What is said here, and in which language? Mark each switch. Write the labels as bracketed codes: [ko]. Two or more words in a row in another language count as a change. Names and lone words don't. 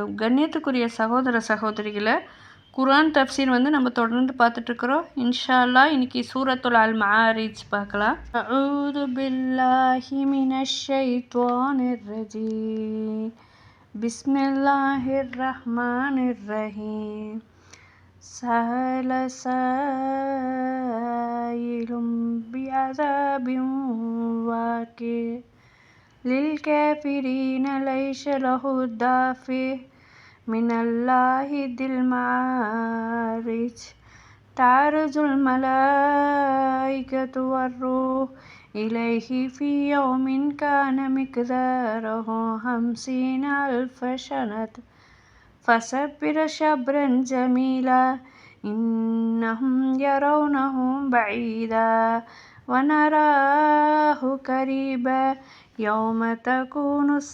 [ta] கண்ணியத்துக்குரிய சகோதர சகோதரிகளை, குர்ஆன் தஃப்சீர் நம்ம தொடர்ந்து பார்த்துட்ருக்குறோம். [ar] إن شاء الله [ta] இன்னைக்கு சூரத்துல் அல் மஆரிஜ் பார்க்கலாம். [ar] أعوذ بالله من الشيطان الرجيم. بسم الله الرحمن الرحيم. سأل سائل بعذاب واقع للكافرين ليس له دافع من الله ذي المعارج تعرج الملائكة والروح إليه في يوم كان مقداره 50,000 سنة فصبر صبرا جميلا إنهم يرونه بعيدا ونراه قريبا يوم تكون